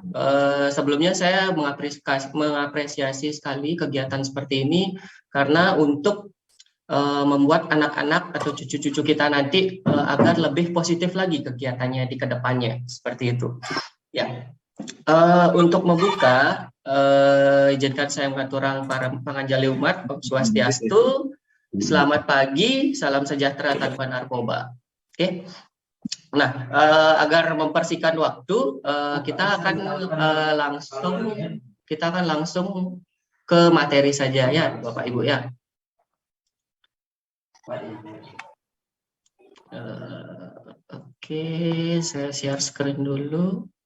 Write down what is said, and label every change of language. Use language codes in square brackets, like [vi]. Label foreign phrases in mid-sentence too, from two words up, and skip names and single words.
[id] Sebelumnya saya mengapresiasi sekali kegiatan seperti ini karena untuk membuat anak-anak atau cucu-cucu kita nanti agar lebih positif lagi kegiatannya di kedepannya, seperti itu. Ya, untuk membuka, izinkan saya mengaturang para penganjali umat, Om Swastiastu, selamat pagi, salam sejahtera tanpa narkoba. Oke. Nah, agar mempersingkat waktu, kita akan langsung ke materi saja ya, Bapak Ibu ya. Oke, saya [en] share screen [id] dulu.